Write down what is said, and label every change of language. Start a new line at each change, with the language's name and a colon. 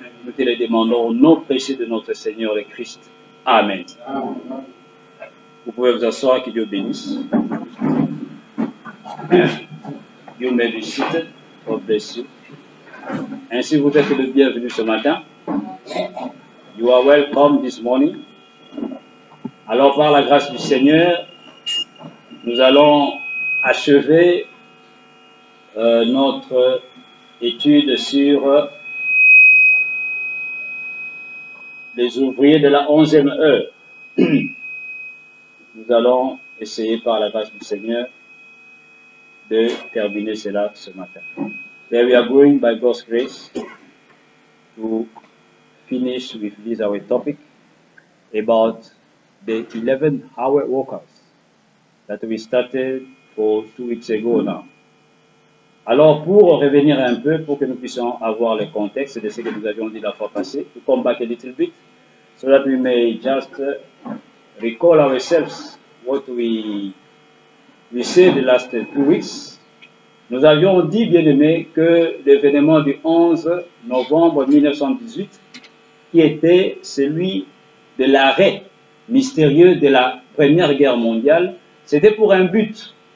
French: Nous te le demandons au nom précieux de notre Seigneur le Christ. Amen. Vous pouvez vous asseoir, que Dieu bénisse.
English: You may be seated. God bless you.
French: Ainsi, vous êtes le bienvenu ce matin.
English: You are welcome this morning.
French: Alors, par la grâce du Seigneur, nous allons achever notre étude sur les ouvriers de la 11e heure. Nous allons essayer par la grâce du Seigneur de terminer cela ce matin.
English: There we are going by God's grace to finish with this our topic about the 11-hour workers that we started for 2 weeks ago now.
French: Alors, pour revenir un peu, pour que nous puissions avoir le contexte de ce que nous avions dit la fois passée,
English: to come back a little bit, so that we may just recall ourselves what we said the last 2 weeks.
French: Nous avions dit, bien aimé, que l'événement du 11 novembre 1918, qui était celui de l'arrêt mystérieux de la Première Guerre mondiale, c'était pour un but.